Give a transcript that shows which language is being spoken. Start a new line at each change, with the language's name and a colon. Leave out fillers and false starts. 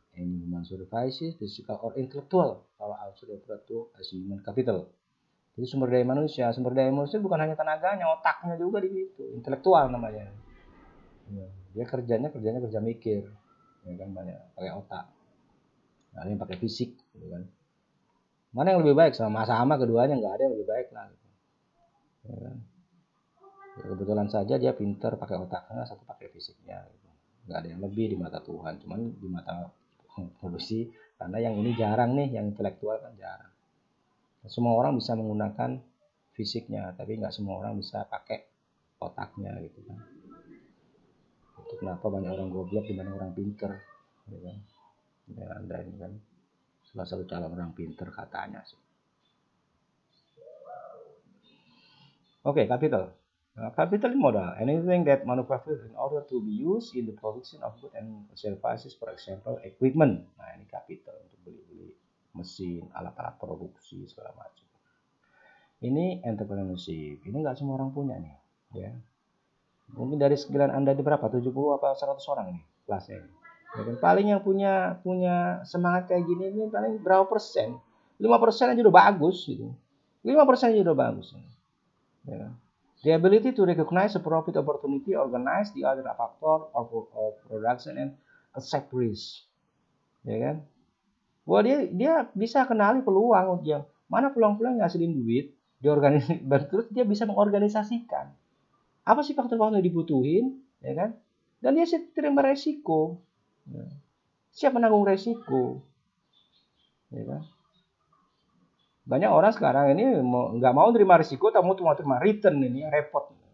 English: Ini human services, physical or intellectual. Kalau also referred to as human capital.
Indonesian: Jadi sumber daya manusia bukan hanya tenaganya, otaknya juga di situ, intelektual namanya. Dia kerja mikir, ya kan, banyak pakai otak. Ada yang pakai fisik, gitu kan. Mana yang lebih baik? Sama-sama keduanya, nggak ada yang lebih baik lah. Gitu. Ya kan? Ya, kebetulan saja dia pinter pakai otaknya, satu pakai fisiknya. Gitu. Nggak ada yang lebih di mata Tuhan, cuman di mata manusia, karena yang ini jarang nih, yang intelektual kan jarang. Semua orang bisa menggunakan fisiknya, tapi nggak semua orang bisa pakai otaknya, gitu kan. Itu kenapa banyak orang goblok dibanding orang pinter, gitu kan. Ya, Anda ini kan salah satu calon orang pinter katanya sih. Oke, capital.
English: Capital modal, anything that manufactured in order to be used in the production of goods and services, for example, equipment.
Indonesian: Nah, ini capital untuk beli-beli mesin, alat-alat produksi segala macam. Ini entrepreneurship. Ini nggak semua orang punya nih, ya. Mungkin dari sekalian Anda di berapa? 70 apa 100 orang nih kelasnya. Ya, dan paling yang punya semangat kayak gini ini paling berapa persen? 5% aja udah bagus gitu. 5% aja udah bagus. Ya.
English: The ability to recognize a profit opportunity, organize the other factor of production and accept risk.
Indonesian: Ya kan? Wah, dia bisa kenali peluang yang mana peluang-peluang yang ngasilin duit, terus dia bisa mengorganisasikan. Apa sih faktor-faktor yang dibutuhin, ya kan? Dan dia siap terima resiko, ya. Siap menanggung resiko, ya kan? Banyak orang sekarang ini nggak mau terima resiko, tapi mau terima return, ini repot.